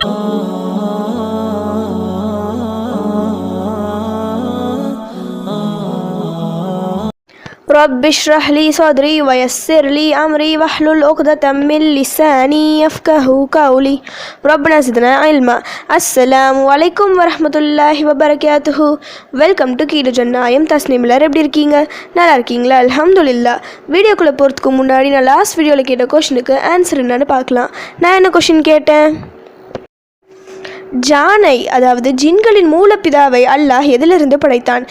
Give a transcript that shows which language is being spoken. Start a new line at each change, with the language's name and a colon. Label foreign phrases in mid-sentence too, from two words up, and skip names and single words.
Arabic: رب اشرح لي صدري ويسر لي أمري واحلل عقدة من لساني يفقهوا قولي ربنا زدنا علما. السلام عليكم ورحمة الله وبركاته.
English: welcome to
Tamil: கீழ ஜன்னாயம் தஸ்னீமில். எப்படி இருக்கீங்க? நல்லா இருக்கீங்களா? அல்ஹம்துலில்லாஹ். வீடியோக்குள்ளே போகிறதுக்கு முன்னாடி நான் லாஸ்ட் வீடியோவில் கேட்ட கொஷனுக்கு ஆன்சர் என்னன்னு பார்க்கலாம். நான் என்ன கொஷின் கேட்டேன்? ஜானை, அதாவது ஜின்களின் மூலப்பிதாவை அல்லாஹ் எதிலிருந்து படைத்தான்?